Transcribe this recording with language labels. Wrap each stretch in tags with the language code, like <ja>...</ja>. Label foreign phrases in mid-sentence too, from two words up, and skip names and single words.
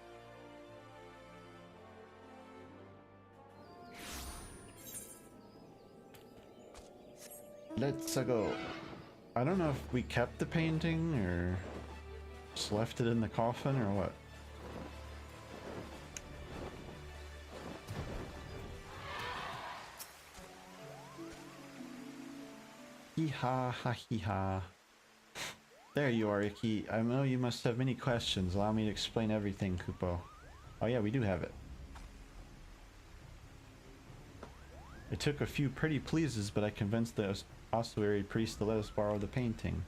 <en>Let's go. I don't know if we kept the painting or just left it in the coffin or what. Hee-ha, ha-hee-ha. There you are, Iki. I know you must have many questions. Allow me to explain everything, Kupo. Oh yeah, we do have it. It took a few pretty pleases, but I convinced the ossuary priest to let us borrow the painting.</en>